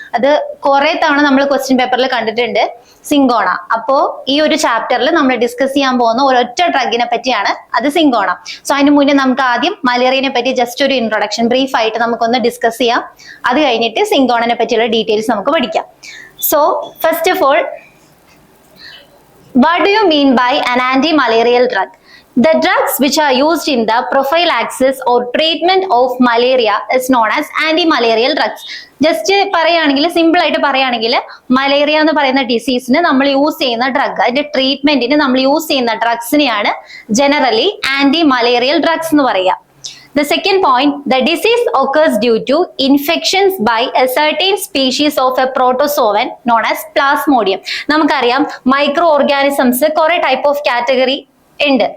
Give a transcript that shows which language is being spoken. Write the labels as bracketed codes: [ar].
[ml] അത് കുറെ തവണ നമ്മൾ ക്വസ്റ്റ്യൻ പേപ്പറിൽ കണ്ടിട്ടുണ്ട്, സിങ്കോണ. അപ്പോ ഈ ഒരു ചാപ്റ്ററിൽ നമ്മൾ ഡിസ്കസ് ചെയ്യാൻ പോകുന്ന ഒരൊറ്റ ഡ്രഗിനെ പറ്റിയാണ്, അത് സിങ്കോണ. സോ അതിന് മുന്നേ നമുക്ക് ആദ്യം മലേറിയനെ പറ്റി ജസ്റ്റ് ഒരു ഇൻട്രൊഡക്ഷൻ ബ്രീഫ് ആയിട്ട് നമുക്കൊന്ന് ഡിസ്കസ് ചെയ്യാം. അത് കഴിഞ്ഞിട്ട് സിങ്കോണനെ പറ്റിയുള്ള ഡീറ്റെയിൽസ് നമുക്ക് പഠിക്കാം. [en] So, first of all, what do you mean by an anti-malarial drug? The drugs which are used in the prophylaxis or treatment of malaria is known as anti-malarial drugs. [ml] Just പറയുകയാണെങ്കിൽ, simple ആയിട്ട് പറയുകയാണെങ്കിൽ, malaria എന്ന് പറയുന്ന ഡിസീസിന് നമ്മൾ use ചെയ്യുന്ന drug, അതിന്റെ ട്രീറ്റ്മെന്റിന് നമ്മൾ use ചെയ്യുന്ന ഡ്രഗ്സിനെയാണ് ജനറലി ആന്റി മലേറിയൽ ഡ്രഗ്സ് എന്ന് പറയുക. [en] The second point, the disease occurs due to infections by a certain species of a protozoan known as Plasmodium. [ml] നമുക്കറിയാം, മൈക്രോ ഓർഗാനിസംസ് കുറെ ടൈപ്പ് ഓഫ് കാറ്റഗറി ഉണ്ട്.